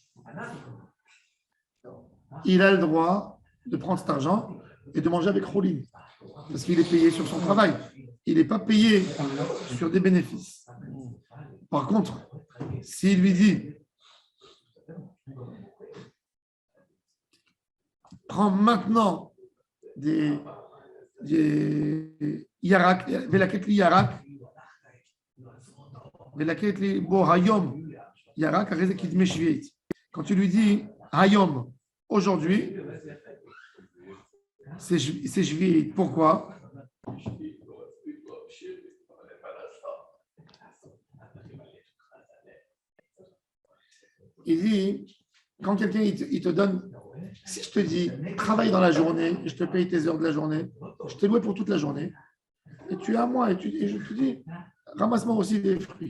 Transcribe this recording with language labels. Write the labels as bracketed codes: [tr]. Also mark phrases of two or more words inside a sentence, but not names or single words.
[fr] Il a le droit de prendre cet argent et de manger avec Rolim, parce qu'il est payé sur son travail. Il n'est pas payé sur des bénéfices. Par contre, s'il lui dit, prends maintenant des [he] ירק, ולקט לי ירק, ולקט לי בו היום ירק, [fr] quand tu lui dis hayom, aujourd'hui, c'est shvi'it. Pourquoi? Il dit, quand quelqu'un il te donne, si je te dis, travaille dans la journée, je te paye tes heures de la journée, je t'ai loué pour toute la journée, et tu es à moi, et je te dis, ramasse-moi aussi des fruits.